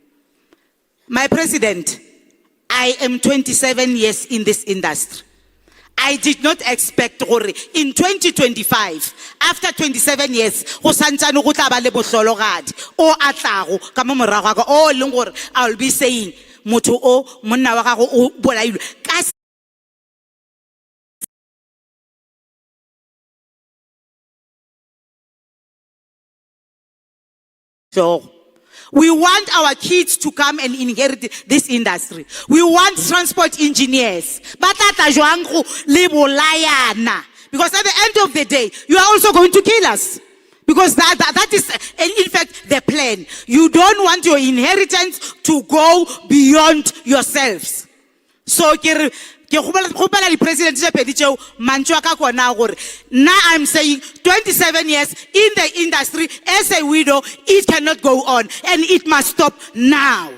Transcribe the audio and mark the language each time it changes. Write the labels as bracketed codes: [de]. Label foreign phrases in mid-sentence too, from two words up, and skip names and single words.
[en] My president, I am 27 years in this industry. I did not expect gore in 2025, after 27 years, [nso] go santsane go tla ba le bohlologadi o atlago ka mo morago ga ka, o leng gore [en] I will be saying [nso] motho o monna wa gago o bolailwe ka [en] so we want our kids to come and inherit this industry. We want transport engineers. [nso] Batata jwang go le bolayana. [en] Because at the end of the day, you are also going to kill us. Because that is, in fact, the plan. You don't want your inheritance to go beyond yourselves. So, the president now I'm saying 27 years in the industry as a widow, it cannot go on and it must stop now.